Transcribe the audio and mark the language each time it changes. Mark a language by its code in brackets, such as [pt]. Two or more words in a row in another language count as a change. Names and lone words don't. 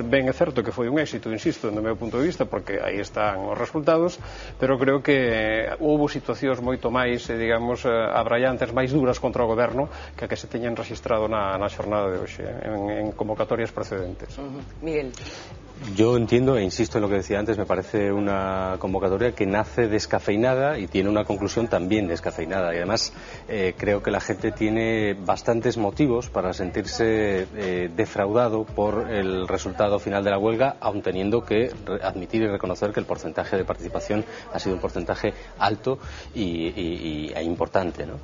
[gl] Ben, é certo que foi un éxito, insisto, no meu punto de vista, porque aí están os resultados, pero creo que houve situacións moito máis, digamos, abraiantes, máis duras contra o goberno que a que se teñen registrado na xornada de hoxe, en convocatorias precedentes. Miguel. [es] Yo entiendo e insisto en lo que decía antes, me parece una convocatoria que nace descafeinada y tiene una conclusión también descafeinada. Y además creo que la gente tiene bastantes motivos para sentirse defraudado por el resultado final de la huelga, aun teniendo que admitir y reconocer que el porcentaje de participación ha sido un porcentaje alto e importante, ¿no?